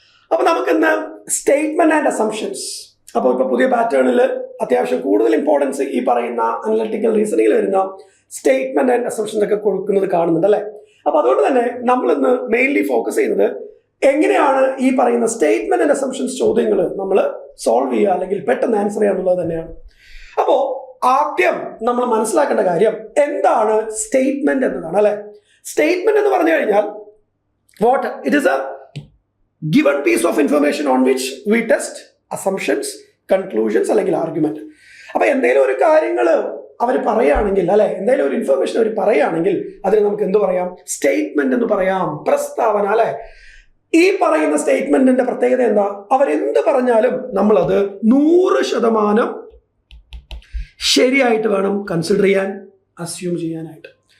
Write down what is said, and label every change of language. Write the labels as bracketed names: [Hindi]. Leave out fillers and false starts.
[Malayalam] അപ്പോൾ നമുക്കിന്ന് statement and assumptions. അപ്പോൾ ഇപ്പോൾ പുതിയ പാറ്റേണിൽ അത്യാവശ്യം കൂടുതൽ ഇമ്പോർട്ടൻസ് ഈ പറയുന്ന അനലിറ്റിക്കൽ റീസണിങ്ങിൽ വരുന്ന സ്റ്റേറ്റ്മെന്റ് ആൻഡ് അസംഷൻസ് ഒക്കെ കൊടുക്കുന്നത് കാണുന്നുണ്ട് അല്ലേ. അപ്പോൾ അതുകൊണ്ട് തന്നെ നമ്മളിന്ന് മെയിൻലി ഫോക്കസ് ചെയ്യുന്നത് എങ്ങനെയാണ് ഈ പറയുന്ന സ്റ്റേറ്റ്മെന്റ് ആൻഡ് അസംഷൻസ് ചോദ്യങ്ങൾ നമ്മൾ സോൾവ് ചെയ്യുക അല്ലെങ്കിൽ പെട്ടെന്ന് ആൻസർ ചെയ്യുക എന്നുള്ളത് തന്നെയാണ്. അപ്പോൾ ആദ്യം നമ്മൾ മനസ്സിലാക്കേണ്ട കാര്യം എന്താണ് സ്റ്റേറ്റ്മെന്റ് എന്നതാണ് അല്ലെ. സ്റ്റേറ്റ്മെന്റ് എന്ന് പറഞ്ഞു കഴിഞ്ഞാൽ [English] what it is a given piece of information on which we test assumptions, conclusions [Malayalam] അല്ലെങ്കിൽ ആർഗ്യുമെന്റ്. അപ്പൊ എന്തെങ്കിലും ഒരു കാര്യങ്ങൾ അവർ പറയുകയാണെങ്കിൽ അല്ലെ, എന്തെങ്കിലും ഒരു ഇൻഫർമേഷൻ അവർ പറയുകയാണെങ്കിൽ അതിന് നമുക്ക് എന്ത് പറയാം? സ്റ്റേറ്റ്മെന്റ് എന്ന് പറയാം, പ്രസ്താവന അല്ലെ. ഈ പറയുന്ന സ്റ്റേറ്റ്മെന്റിന്റെ പ്രത്യേകത എന്താ? അവരെന്ത് പറഞ്ഞാലും നമ്മളത് 100% ശരിയായിട്ട് വേണം കൺസിഡർ ചെയ്യാൻ, അസ്യൂം ചെയ്യാനായിട്ട്.